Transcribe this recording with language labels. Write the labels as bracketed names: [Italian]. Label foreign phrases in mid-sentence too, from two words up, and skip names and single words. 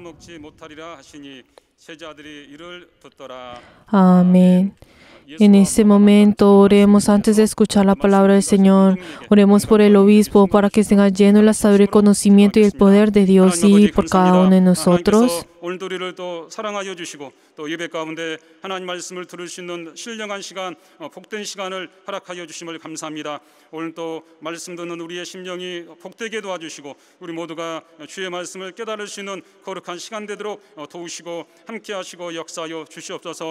[Spanish] Amén. En este momento oremos antes de escuchar la palabra del Señor. Oremos por el obispo para que tenga lleno el saber, el conocimiento y el poder de Dios y por cada uno de nosotros. [Korean] 오늘도 우리를 또 사랑하여 주시고 또 예배 가운데 하나님 말씀을 들을 수 있는 신령한 시간, 복된 시간을 허락하여 주심을 감사합니다. 오늘 또 말씀 듣는 우리의 심령이 복되게 도와주시고 우리 모두가 주의 말씀을 깨달을 수 있는 거룩한 시간 되도록 도우시고 함께하시고 역사하여 주시옵소서.